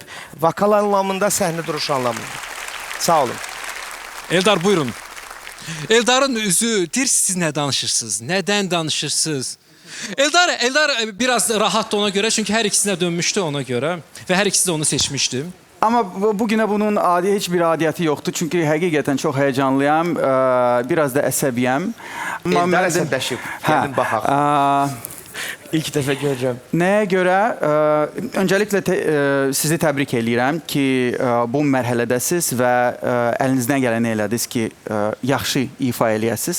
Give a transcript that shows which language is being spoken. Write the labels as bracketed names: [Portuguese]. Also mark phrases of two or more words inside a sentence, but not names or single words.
[Azerbaijani] Vokal anlamında, səhnə duruş anlamında. Sağ olun. Eldar, buyurun. Eldarın üzü, deyir siz nə danışırsınız? Nədən danışırsınız? Eldar biraz rahatdı ona görə, çünki hər ikisinə dönmüşdü ona görə və hər ikisi də onu seçmişdi. [Turkish] Ama bugüne bunun hiçbir adiyatı yoktu. Çünkü hakikaten çok heyecanlıyım. [Azerbaijani] Biraz da əsəbiyəm. Eldar əsəbləşib. Gəlin baxaq. İlk dəfə görürəm. Nəyə görə? Öncəliklə sizi təbrik edirəm ki, bu mərhələdəsiz və əlinizdən gələni elədiniz ki, yaxşı ifa eləyəsiniz.